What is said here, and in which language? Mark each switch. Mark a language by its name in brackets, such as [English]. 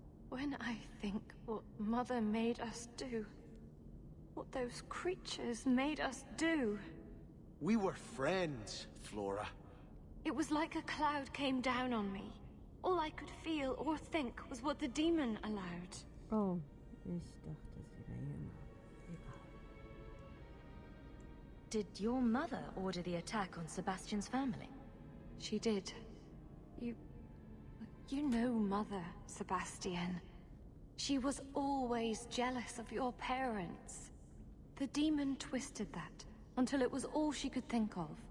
[English] When I think what Mother made us do, what those creatures made us do. We were friends, Flora. It was like a cloud came down on me. All I could feel or think was what the demon allowed. [German] Oh, ich dachte, sie wäre jünger. Egal. [English] Did your mother order the attack on Sebastian's family? She did. You know Mother, Sebastian. She was always jealous of your parents. The demon twisted that until it was all she could think of.